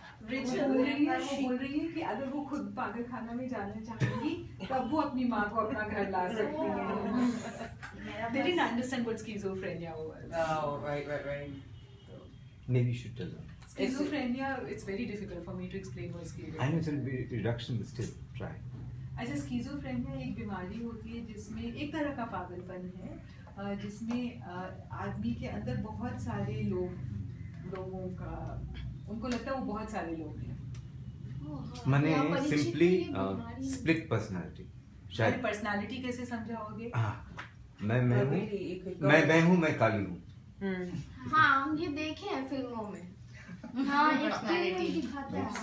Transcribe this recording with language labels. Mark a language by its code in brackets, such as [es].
[hi] Richer बोल रही है कि अगर वो खुद पागल खाना में जाना चाहेंगी तब वो अपनी माँ को अपना घर ला सकती हैं. [en] They didn't understand what schizophrenia was. Oh, right. Maybe you should tell them. Schizophrenia, it's very difficult for me to explain what schizophrenia. I know it will be reduction, but still try. [hi] अच्छा, schizophrenia एक बीमारी होती है जिसमें एक तरह का पागलपन है जिसमें आदमी के अंदर बहुत सारे लोगों का उनको लगता है वो बहुत सारे लोग हैं. माने [en] simply split personality. [hi] शायद पर्सनालिटी कैसे समझाओगे? मैं हूँ, मैं काली हूँ. हाँ, हम ये देखे हैं फिल्मों में. हाँ, पर्सनालिटी दिखाता है.